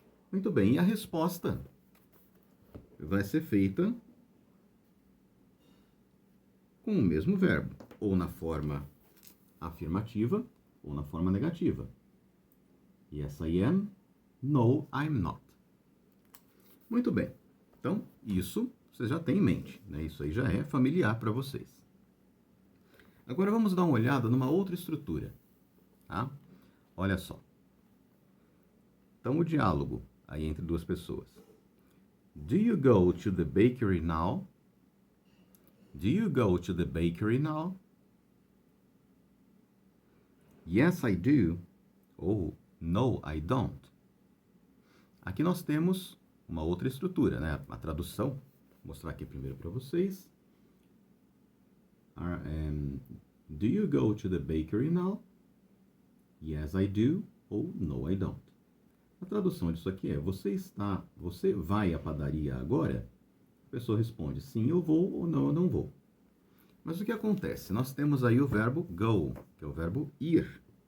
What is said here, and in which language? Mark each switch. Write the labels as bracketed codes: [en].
[pt] Muito bem, e a resposta vai ser feita com o mesmo verbo, ou na forma afirmativa, ou na forma negativa. [en] Yes, I am. No, I'm not. [pt] Muito bem. Então, isso vocês já têm em mente, né? Isso aí já é familiar para vocês. Agora vamos dar uma olhada numa outra estrutura. Olha só. Então, o diálogo aí entre duas pessoas. [en] Do you go to the bakery now? Do you go to the bakery now? Yes, I do. [pt] Ou [en] No, I don't. [pt] Aqui nós temos uma outra estrutura, né? A tradução. Vou mostrar aqui primeiro para vocês. [en] Do you go to the bakery now? Yes, I do. [pt] Ou [en] No, I don't. [pt] A tradução disso aqui é: você vai à padaria agora? A pessoa responde: sim, eu vou, ou não, eu não vou. Mas o que acontece? Nós temos aí o verbo go, que é o verbo ir.